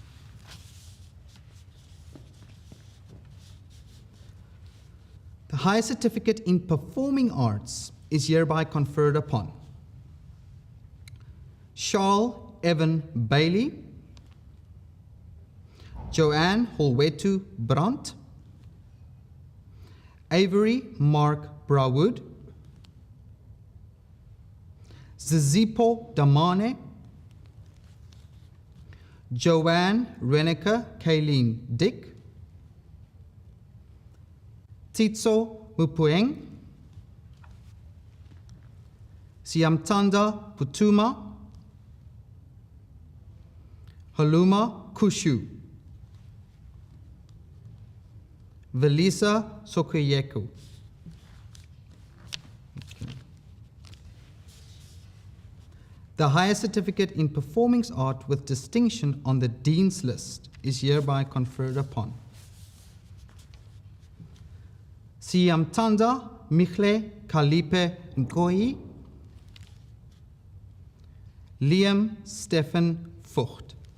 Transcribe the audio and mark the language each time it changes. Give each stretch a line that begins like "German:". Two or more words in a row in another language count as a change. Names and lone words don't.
English: The highest certificate in performing arts is hereby conferred upon Charles Evan Bailey, Joanne Holwetu Brandt, Avery Mark Brawood, Zizipo Damane, Joanne Reneke Kayleen Dick, Titso Mupueng, Siamtanda Putuma, Haluma Kushu, Velisa Sokoyeku. The highest certificate in performing art with distinction on the Dean's List is hereby conferred upon Siamtanda Michle Kalipe Nkoi, Liam Stephen Vogt.